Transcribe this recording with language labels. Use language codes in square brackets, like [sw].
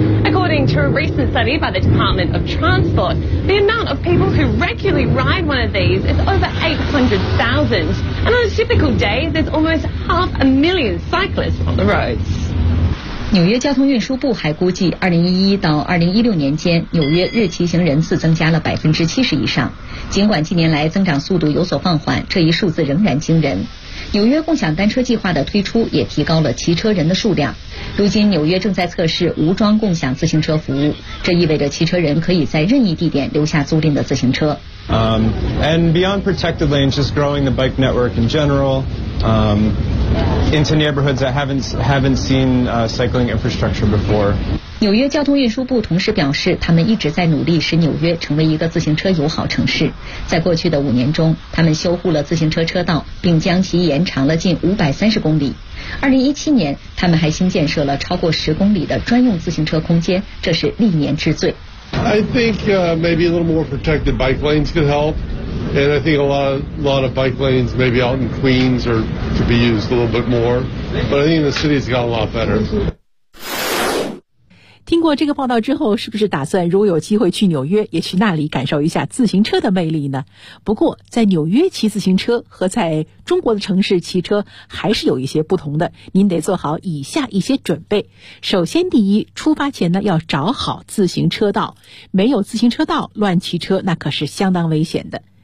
[en] According to a recent study by the Department of Transport, the amount of people who regularly ride one of these is over 800,000. And on a typical day, there's almost 500,000 cyclists on the roads. [zh] 纽约交通运输部还估计2011到2016年间，纽约日骑行人次增加了70%以上。尽管近年来增长速度有所放缓，这一数字仍然惊人。纽约共享单车计划的推出也提高了骑车人的数量。如今纽约正在测试无桩共享自行车服务，这意味着骑车人可以在任意地点留下租赁的自行车。 [en] And beyond protected lanes, just growing the bike network in general, into neighborhoods that haven't seen cycling infrastructure before. [zh] 纽约交通运输部同时表示，他们一直在努力使纽约成为一个自行车友好城市。在过去的5年中，他们修护了自行车车道，并将其延长了近530公里。 2017年，他们还新建设了超过10公里的专用自行车空间，这是历年之最。 [en] I think maybe a little more protected bike lanes could help, and I think a lot of bike lanes maybe out in Queens are to be used a little bit more. But I think the city's got a lot better. [zh] 听过这个报道之后，是不是打算如果有机会去纽约，也去那里感受一下自行车的魅力呢？不过，在纽约骑自行车和在中国的城市骑车还是有一些不同的，您得做好以下一些准备。首先，第一，出发前呢要找好自行车道，没有自行车道乱骑车那可是相当危险的。